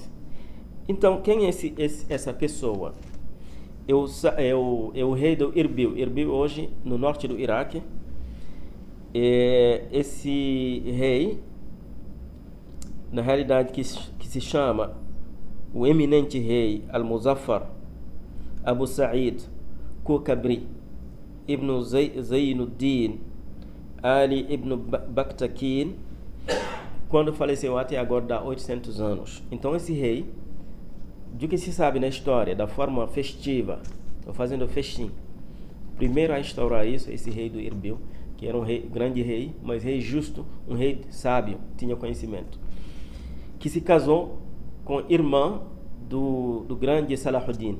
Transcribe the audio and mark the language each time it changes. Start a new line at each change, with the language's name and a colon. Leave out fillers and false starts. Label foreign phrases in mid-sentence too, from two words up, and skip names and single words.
Portuguese: Então, quem é essa pessoa? É o rei do Erbil. Erbil hoje no norte do Iraque. Esse rei, na realidade, que se chama o eminente rei Al-Muzaffar Abu Sa'id Kukabri Ibn Zainuddin Ali Ibn Baktakin, quando faleceu até agora dá 800 anos. Então esse rei, do que se sabe na história, da forma festiva, fazendo festim, primeiro a instaurar isso, esse rei do Erbil, que era um grande rei, mas rei justo, um rei sábio, tinha conhecimento, que se casou com a irmã do grande Salahuddin.